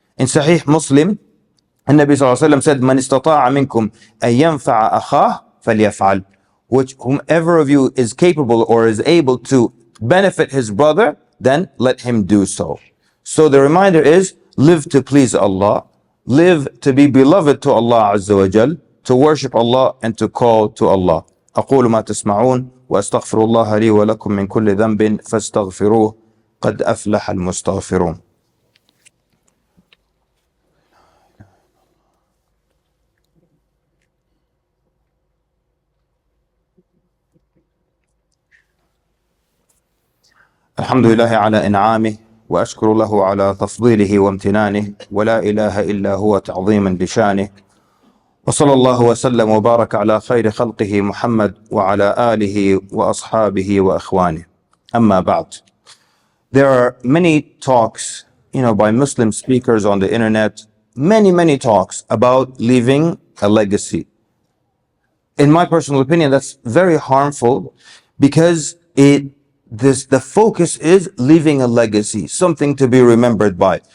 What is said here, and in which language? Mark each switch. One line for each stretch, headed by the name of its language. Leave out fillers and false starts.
English: In Sahih Muslim, النبي صلى الله عليه وسلم said,
Arabic: من استطاع منكم أن ينفع أخاه فليفعل,
English: which whomever of you is capable or is able to benefit his brother, then let him do so. So the reminder is, live to please Allah, live to be beloved to Allah Azza wa Jal, to worship Allah and to call to Allah.
Arabic: أقول ما تسمعون وأستغفر الله لي ولكم من كل ذنب فاستغفروه قد أفلح المستغفرون. الحمد لله على إنعامه وأشكر له على تفضيله وامتنانه ولا إله إلا هو تعظيما لشانه وصلى الله وسلم وبارك على خير خلقه محمد وعلى آله وأصحابه وأخوانه. أما بعد.
English: There are many talks, by Muslim speakers on the internet, many talks about leaving a legacy. In my personal opinion, that's very harmful because the focus is leaving a legacy, something to be remembered by.